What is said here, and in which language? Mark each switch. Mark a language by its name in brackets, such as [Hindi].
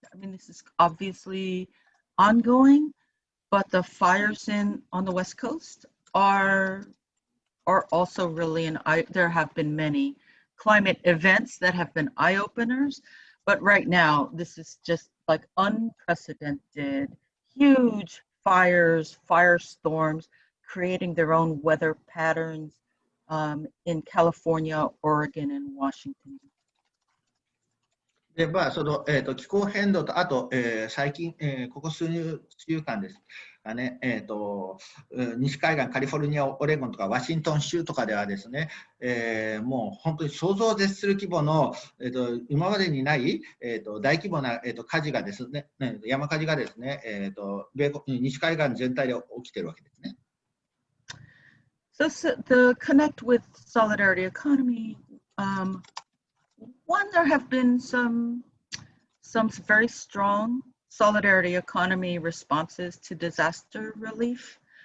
[English] I mean, this is obviously ongoing, but the fires on the West Coast are also really there have been many climate events that have been eye-openers, but right now this is just like unprecedented, huge fires, firestorms, creating their own weather patterns in California, Oregon, and Washington. [Japanese] でその気候変動と、あと、最近、ここ数週間ですかね、西海岸、カリフォルニア、オレゴンとかワシントン州とかではですね、もう本当に想像を絶する規模の、今までにない、大規模な、火事がですね、山火事がですね、西海岸全体で起きているわけですね。 [English] So the connect with solidarity economy, one, there have been some very strong solidarity economy responses to disaster relief.